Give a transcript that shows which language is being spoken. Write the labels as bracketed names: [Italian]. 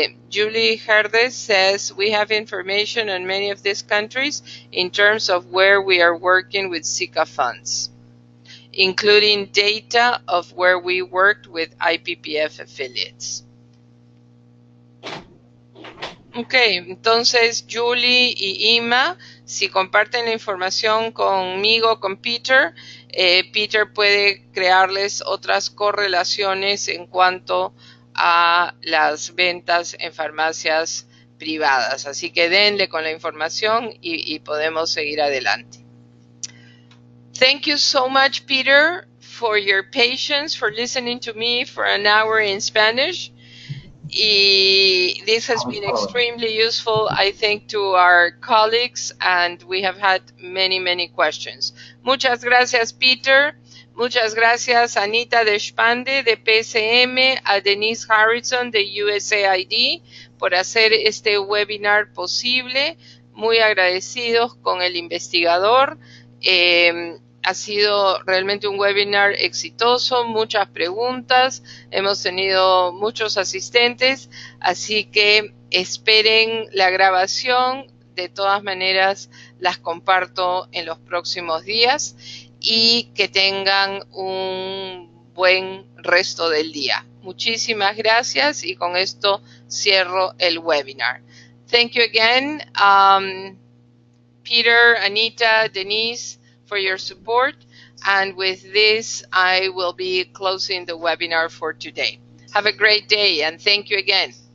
[English] Julie Herdes says we have information on many of these countries in terms of where we are working with Zika funds, including data of where we worked with IPPF affiliates. [Spanish] Ok, entonces Julie y Ima, si comparten la información conmigo, con Peter, Peter puede crearles otras correlaciones en cuanto a las ventas en farmacias privadas. Así que denle con la información y podemos seguir adelante. Thank you so much, Peter, for your patience, for listening to me for an hour in Spanish. This has been extremely useful, I think, to our colleagues, and we have had many, many questions. Muchas gracias, Peter. Muchas gracias, Anita Deshpande, de PSM, a Denise Harrison, de USAID, por hacer este webinar posible. Muy agradecidos con el investigador. Ha sido realmente un webinar exitoso, muchas preguntas, hemos tenido muchos asistentes, así que esperen la grabación. De todas maneras, las comparto en los próximos días y que tengan un buen resto del día. Muchísimas gracias y con esto cierro el webinar. [English] Thank you again, Peter, Anita, Denise, for your support, and with this I will be closing the webinar for today. Have a great day and thank you again.